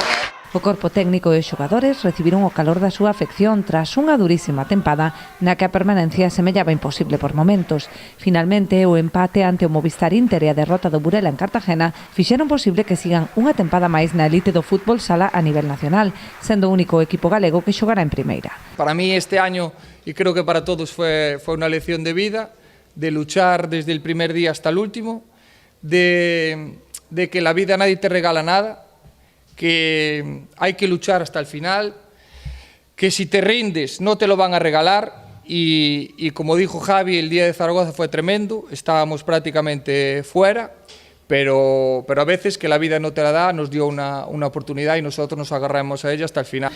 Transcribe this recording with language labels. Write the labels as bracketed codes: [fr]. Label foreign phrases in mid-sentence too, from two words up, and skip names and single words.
[gl] O corpo técnico e os xogadores recibiron o calor da súa afección tras unha durísima tempada na que a permanencia semellaba imposible por momentos. Finalmente, o empate ante o Movistar Inter e a derrota do Burela en Cartagena fixeron posible que sigan unha tempada máis na elite do fútbol sala a nivel nacional, sendo o único equipo galego que xogará en primeira. [es] Para mí este año, e creo que para todos fue unha lección de vida, de luchar desde el primer día hasta el último, de que la vida nadie te regala nada, que hay que luchar hasta el final, que si te rindes no te lo van a regalar y como dijo Javi, el día de Zaragoza fue tremendo, estábamos prácticamente fuera, pero a veces que la vida no te la da, nos dio una oportunidad y nosotros nos agarramos a ella hasta el final.